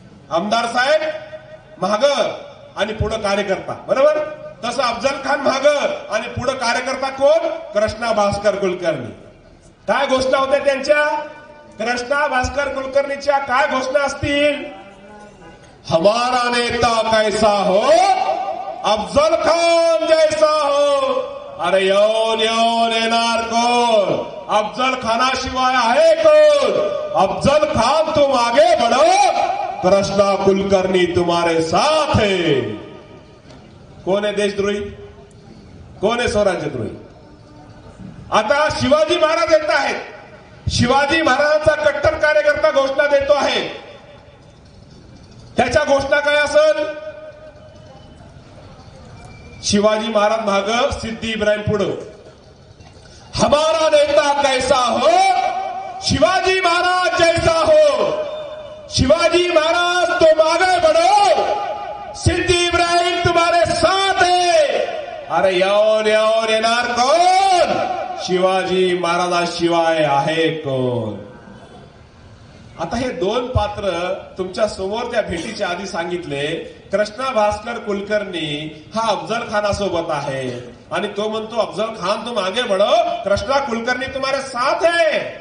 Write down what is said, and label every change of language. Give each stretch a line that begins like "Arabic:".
Marathi: आमदार साहेब माग आणि पुढं कार्यकर्ता, बरोबर? तसं अफजल खान माग आणि पुढं कार्यकर्ता कोण? कृष्णा भास्कर कुलकर्णी. काय घोषणा होत्या त्यांच्या? कृष्णा भास्कर कुलकर्णीच्या काय घोषणा असतील?
Hindi: हमारा नेता कैसा हो, अफजल खान जैसा हो.
Marathi: अरे येऊन येऊन येणार कोण? अफजल खानाशिवाय आहे कोण?
Hindi: अफजल खान तुम आगे बढ़ो, कृष्णा कुलकर्णी तुम्हारे साथ है.
Marathi: कोण आहे देशद्रोही? कोण आहे स्वराज्यद्रोही? आता शिवाजी महाराज येत आहेत. शिवाजी महाराजांचा कट्टर कार्यकर्ता घोषणा देतो आहे. त्याच्या घोषणा काय असेल? शिवाजी महाराज माग, सिद्धी इब्राहिम पुढं.
Hindi: हमारा नेता कैसा हो, शिवाजी महाराज जैसा हो. शिवाजी महाराज तुम आगे बढ़ो, सिद्धी इब्राहिम तुम्हारे साथ है.
Marathi: अरे यावर येणार कोण? शिवाजी महाराजाशिवाय आहे कोण? आता हे दोन पात्र तुमच्या समोर त्या भेटीच्या आधी सांगितले. कृष्णा भास्कर कुलकर्णी हा अफजल खानासोबत आहे आणि तो म्हणतो
Hindi: अफजल खान तुम आगे बढ़ो, कृष्णा कुलकर्णी तुम्हारे साथ है.